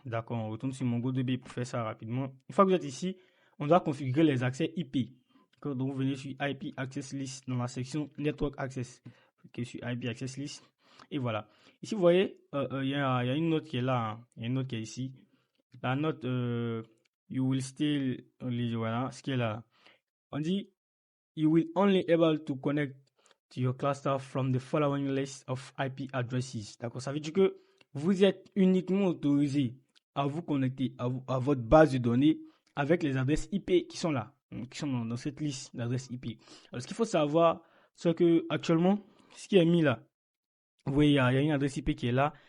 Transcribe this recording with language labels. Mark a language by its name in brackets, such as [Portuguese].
[French] D'accord, on retourne sur MongoDB pour faire ça rapidement. Une fois que vous êtes ici, on doit configurer les accès IP. Donc vous venez sur IP access list dans la section network access. Cliquez sur IP access list. Et voilà. Ici, vous voyez, il y a une note qui est là. Il y a une note qui est ici. La note, [English] you will still, [French] voilà, ce qui est là. On dit, [English] you will only able to connect to your cluster from the following list of IP addresses. [French] D'accord, ça veut dire que vous êtes uniquement autorisé à vous connecter à votre base de données avec les adresses IP qui sont là, qui sont dans cette liste d'adresses IP. Alors, ce qu'il faut savoir, c'est que actuellement, ce qui est mis là, vous voyez, il y a une adresse IP qui est là.